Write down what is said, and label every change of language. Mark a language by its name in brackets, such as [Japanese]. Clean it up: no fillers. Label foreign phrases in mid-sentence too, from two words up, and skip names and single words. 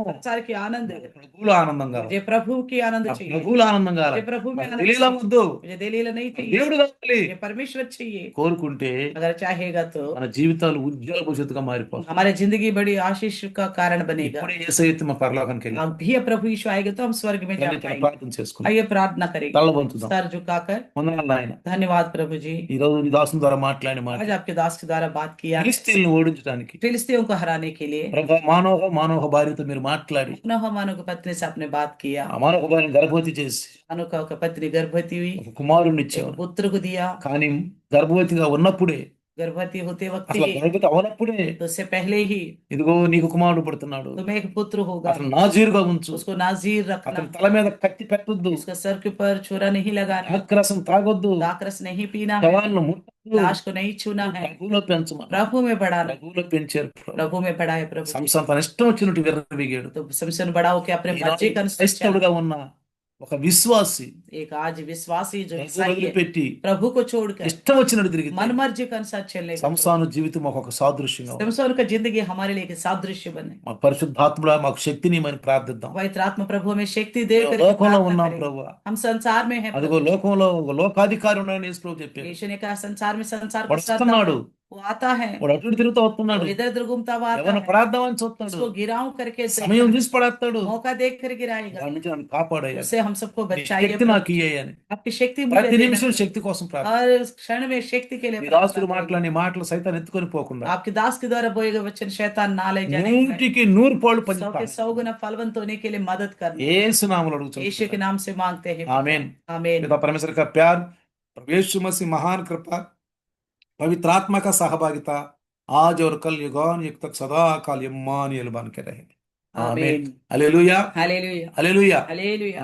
[Hindi] संसार की आनंद, [Telugu] ప్రభువులో ఆనందం కావాలి, [Hindi] मुझे प्रभु की आनंद चाहिए, [Telugu] ప్రభువులో ఆనందం కావాలి. [Hindi] मुझे प्रभु में आनंद [Telugu] దెలీలా [Hindi] चाहिए, [Telugu] వద్దు, [Hindi] मुझे दलीला नहीं चाहिए, [Telugu] దేవుడు కావాలి. [Hindi] मुझे परमेश्वर चाहिए। [Telugu] కోరుకుంటే [Hindi] अगर चाहेगा तो [Telugu] మన జీవితాలు ఉజ్వల భవిష్యత్తుగా మారిపోతాయి. [Hindi] हमारी जिंदगी बड़ी आशीष का कारण बनेगा। [Telugu] ఇప్పుడే యేసయ్య మన పరలోకానికి వెళ్ళి [Hindi] अब भी प्रभु यीशु आएगा तो हम स्वर्ग में जा पाएंगे। [Telugu] ప్రార్థన చేసుకుందాం, [Hindi] आइए प्रार्थना करेंगे, [Telugu] తలవంచుదాం. [Hindi] सर झुकाकर। [Telugu] వందనాలు నాయన, [Hindi] धन्यवाद प्रभु जी, [Telugu] ఈ రోజు నీ దాసుని ద్వారా మాట్లాడిన మాట [Hindi] आज आपके दास के द्वारा बात किया [Telugu] ఫిలిస్తీన్లను ఓడించడానికి [Hindi] फिलिस्तीयों को हराने के लिए। [Telugu] ప్రభా మానవ భార్యతో మీరు మాట్లాడి [Hindi] मानो की पत्नी से आपने बात किया, [Telugu] ఆ మానవ భార్యను గర్భవతి చేసి [Hindi] मानो का पत्नी गर्भवती हुई, [Telugu] ఒక కుమారుని [Hindi] एक [Telugu] ఇచ్చావు. [Hindi] पुत्र को दिया। [Telugu] కానీ గర్భవతిగా ఉన్నప్పుడే, [Hindi] गर्भवती होते वक्त [Telugu] అసలు [Hindi] ही, [Telugu] గర్భవతి అవనప్పుడే [Hindi] तो उससे पहले ही [Telugu] ఇదిగో నీకు కుమారుడు పుడుతున్నాడు, [Hindi] तुम्हें एक पुत्र होगा, [Telugu] అతను నాజీరుగా ఉంచు, [Hindi] उसको नाजीर रखना, [Telugu] అతని తల మీద కత్తి పెట్టొద్దు, [Hindi] उसका सर के ऊपर छुरा नहीं लगाना, [Telugu] ద్రాక్షరసం తాగొద్దు, [Hindi] दाखरस नहीं पीना है, [Telugu] శవాలను ముట్టొద్దు, [Hindi] लाश को नहीं छूना है, [Telugu] ప్రభువులో పెంచమని. [Hindi] प्रभु में बढ़ाना, [Telugu] ప్రభువులో పెంచారు. [Hindi] प्रभु में बढ़ाए प्रभु। [Telugu] సంసం తన ఇష్టం వచ్చినట్టు విర్రవీగాడు. [Hindi] तो समसन बड़ा होकर अपने [Telugu] ఈనాడు [Hindi] मर्जी का अनुसार चला। [Telugu] క్రైస్తవుడుగా ఉన్న ఒక విశ్వాసి [Hindi] एक आज विश्वासी जो [Telugu] ప్రభువును [Hindi] ईसाई है, [Telugu] వదిలిపెట్టి [Hindi] प्रभु को छोड़कर [Telugu] ఇష్టం వచ్చినట్టు తిరిగి [Hindi] मन मर्जी के अनुसार चलने का, [Telugu] సంసాను జీవితం ఒక సాదృశ్యంగా ఉంది. [Hindi] समसन का जिंदगी हमारे लिए एक सादृश्य बने। [Telugu] మా పరిశుద్ధాత్ముడా మాకు శక్తిని మనం ప్రార్థిద్దాం. [Hindi] पवित्र आत्मा प्रभु में शक्ति दे [Telugu] మేము [Hindi] करके [Telugu] లోకంలో [Hindi] प्रार्थना [Telugu] ఉన్నాం [Hindi] करें। [Telugu] ప్రభు, [Hindi] हम संसार में हैं [Telugu] అదిగో [Hindi] प्रभु। [Telugu] లోకంలో ఒక లోకాధికారి ఉన్నాడని యేసు ప్రభు చెప్పాడు. [Hindi] यीशु ने कहा संसार में संसार को [Telugu] వాడు [Hindi] सताता [Telugu] వస్తున్నాడు, [Hindi] है, वो आता है, [Telugu] వాడు అటు ఇటు తిరుగుతూ వస్తున్నాడు, [Hindi] वो इधर उधर घूमता हुआ आता [Telugu] ఎవరిని [Hindi] है, [Telugu] పడాద్దామని చూస్తున్నాడు, [Hindi] उसको गिराव करके [Telugu] సమయం తీసి పడేస్తాడు. [Hindi] मौका देख कर गिराएगा। [Telugu] వాడి నుంచి నన్ను కాపాడయ్యా, [Hindi] उससे हम सबको [Telugu] నీ [Hindi] बचाइए [Telugu] శక్తి [Hindi] प्रभु। [Telugu] నాకు ఇయ్యని [Hindi] आपकी शक्ति मुझे [Telugu] ప్రతి [Hindi] देना। [Telugu] నిమిషం శక్తి కోసం ప్రార్థన. [Hindi] हर क्षण में शक्ति के लिए [Telugu] నీ [Hindi] प्रार्थना [Telugu] దాసుడు [Hindi] करें। [Telugu] మాట్లాడి మాటలు సైతాన్ని ఎత్తుకొని పోకుండా [Hindi] आपके दास के द्वारा बोए गए वचन शैतान ना ले जाने पाए। 100 100 के 100 गुना फलवंत होने के लिए मदद करना। [Telugu] యేసు నామములో [Hindi] यीशु के [Telugu] అడుగుచున్నాను. [Hindi] नाम से मांगते हैं। आमीन. आमीन। पिता परमेश्वर का प्यार, प्रभु यीशु मसीह महान कृपा, पवित्र आत्मा का सहभागिता आज और कल युगान युग तक सदा काल इम्मानुएल बन के रहे. आमीन. आमीन। हालेलुया, हालेलुया, हालेलुया. हालेलुया। [Telugu] అందరికీ వందనాలమ్మా.